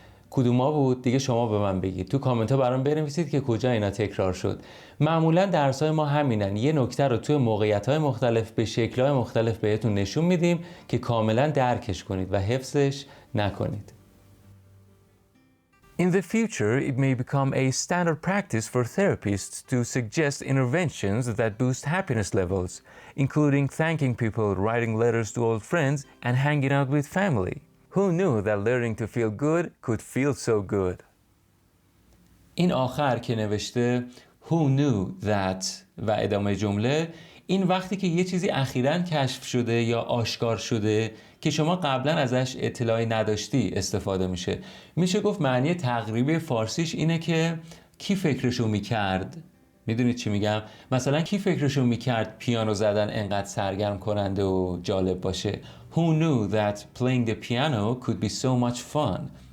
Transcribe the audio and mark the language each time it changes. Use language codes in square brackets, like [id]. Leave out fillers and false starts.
[fa] کدوما بود دیگه شما به من بگید. تو کامنت ها برام بنویسید که کجا اینا تکرار شد. معمولا درس‌های ما همینن. یه نکته رو توی موقعیت‌های مختلف به شکل‌های مختلف بهتون نشون میدیم که کاملا درکش کنید و حفظش نکنید. [en] In the future, it may become a standard practice for therapists to suggest interventions that boost happiness levels, including thanking people, writing letters to old friends, and hanging out with family. Who knew that learning to feel good could feel so good? [fa] این آخر که نوشته [en] Who knew that [fa] و ادامه جمله، این وقتی که یه چیزی اخیراً کشف شده یا آشکار شده که شما قبلا ازش اطلاعی نداشتی استفاده میشه. میشه گفت معنی تقریبی فارسیش اینه که کی فکرشو میکرد؟ میدونید چی میگم؟ مثلا کی فکرشو میکرد پیانو زدن انقدر سرگرم کننده و جالب باشه؟ [en] Who knew that playing the piano could be so much fun?